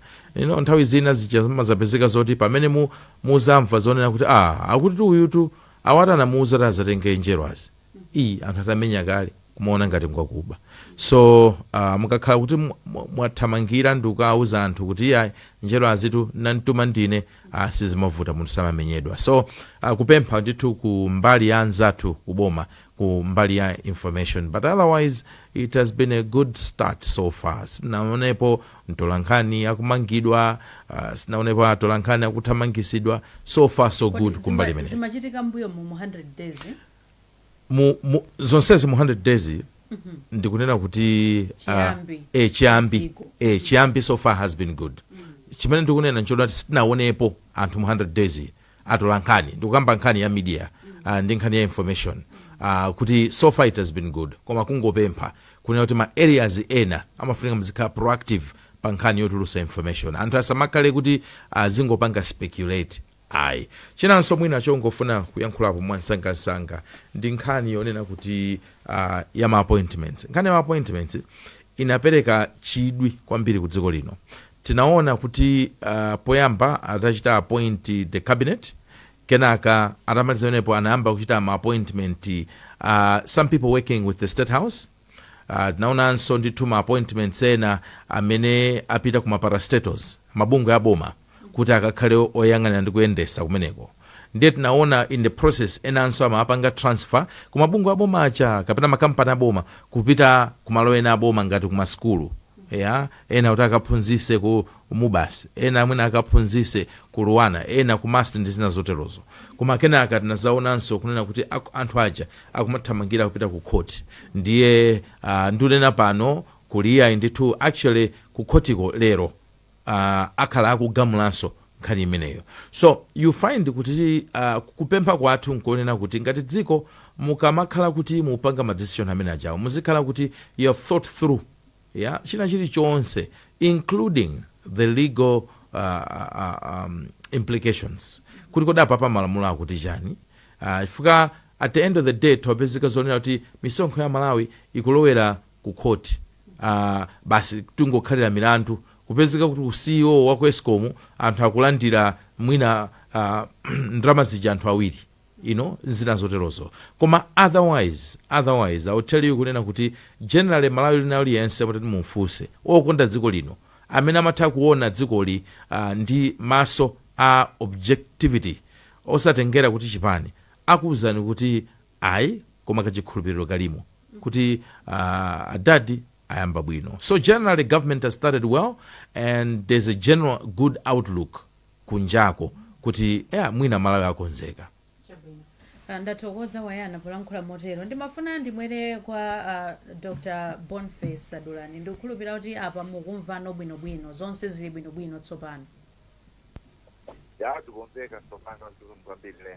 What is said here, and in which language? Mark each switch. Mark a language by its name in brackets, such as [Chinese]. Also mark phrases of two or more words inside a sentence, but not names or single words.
[Nyanja] Nthawi zina zimazapezeka zoti pamene muzamva zonena kuti akuti uyutu awati anamuuza kuti azatenge njerwazi anthu atamenya kale kumaona ngati ngwakuba. So mukakhala kuti mwathamangira ndi kukauza anthu kuti njerwazi tu nantuma ndine sizimavuta munthu samamenyedwa. So kupempha ndithu ku mbali ya anzathu kuboma ku mbali ya information, [English] but otherwise it has been a good start so far. [Nyanja] Sinaonepo mtolankhani akumangidwa, sinaonepo atolankhani akuthamangisidwa. [English] So far so good [Nyanja] kumbali imene. Zimachitika mbuyo mu 100 days zonsezi mu 100 days ndikunena kuti chiyambi [English] so far has been good. [Nyanja] Chimene ndikunena nchoti sitinaonepo anthu mu 100 days atolankhani ndikukamba nkhani ya media ndi nkhani ya information kuti [English] so far it has been good. [Nyanja] Koma kungopempha kunena kuti ma areas ena amafunika muzikhala proactive pa nkhani yotulusa information. Anthu asamakhale kuti zingopanga speculate. Chinanso mwina chongofuna kuyankhulapo mwansangasanga ndi nkhani yonena kuti ya ma appointments. Nkhani ya ma appointments inapereka chidwi kwambiri ku dziko lino. Tinaona kuti poyamba atachita [English] appoint the cabinet, [Nyanja] kenaka atamaliza yonepo anayamba kuchita ma appointment [English] some people working with the state house. [Nyanja] Tinaonanso ndithu ma appointments ena amene apita ku maparastatos, mabungwe ya boma, kuti akakhale oyang'anira ndi kuyendesa kumeneko. Ndiye tinaona [English] in the process [Nyanja] enanso amapanga transfer ku mabungwe aboma acha kapena makampani aboma kupita ku malo ena aboma ngati ku maskulu. Ena kuti akaphunzise ku Mubasi, ena amwene akaphunzise ku Luwana, ena ku Master ndi zina zoterozo. Koma kenaka tinazaonanso kunena kuti anthu aja akumathamangira kupita ku court. Ndiye ndunena pano kuliya ndithu actually ku khotiko lero akhala akugamulanso nkhani imeneyo. [English] So you find [Nyanja] kuti kupempha kwathu nkuonena kuti ngati dziko mukamakhala kuti mupanga ma decision amene ajawo muzikhala kuti [English] you have thought through [Nyanja] china chilichonse [English] including the legal implications [Nyanja] kuti kodapa pa malamulo akuti chani. Chifukwa [English] at the end of the day [Nyanja] topezeka zonena kuti misonkho ya Malawi ikulowera ku court basi tungokhalira milandu kupezeka kuti CEO wa Eskom anthu akulandira mwina ndrama zija anthu awiri zina zoterozo. Koma [English] otherwise I will tell you [Nyanja] kunena kuti generally Malawi lina aliyense kuti mumfunse okonda dziko lino amene amatha kuona dzikoli ndi maso a objectivity osatengera kuti chipani akuwuzani kuti koma kachikhulupiriro kalimo kuti adadi ayamba bwino. [English] So generally government has started well and there's a general good outlook [Nyanja] kunjako kuti mwina Malawi akonzeka. Ndathokoza wayana polankhula motero. Ndimafuna ndimwere kwa Dr. Boniface Sadulani. Ndikukhulupirira kuti apa mukumvano bwinobwino zonse zili bwinobwino tsopano. Tikukumveka tsopano ndikumvambirire.